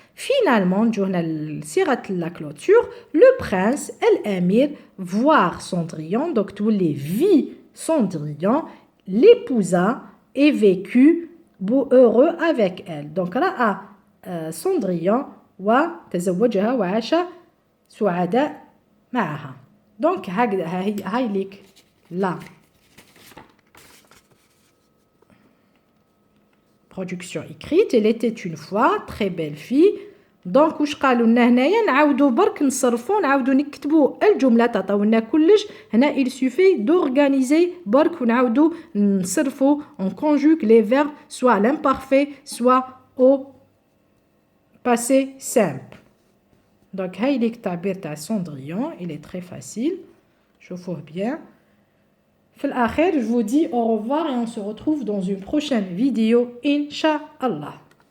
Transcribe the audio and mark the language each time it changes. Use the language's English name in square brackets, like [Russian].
[French] Finalement [Arabic] نجو هنا لصيغة [French] la clôture. Le prince [Arabic] الأمير [French] voir Cendrillon. Donc تولي vit Cendrillon, l'épousa et vécut heureux avec elle. [Arabic] Donc رأى Cendrillon وتزوجها وعاش سعداء معها. [French] Donc [Arabic] هاي ليك [French] لا production écrite. Elle était une fois très belle fille. [Arabic] دونك واش قالوا لنا هنايا نعاودو برك نصرفو نعاودو نكتبو الجمله تعطاونا كلش هنا [French] il suffit d'organiser [Arabic] برك ونعاودو نصرفو [French] on conjugue les verbes soit l'imparfait soit au passé simple. [Arabic] دونك هاي ليك التعبير تاع Cendrillon [French] il est très facile [Arabic] شوفوه bien. في الآخر [French] je vous dis au revoir et on se retrouve dans une prochaine vidéo Inch'Allah.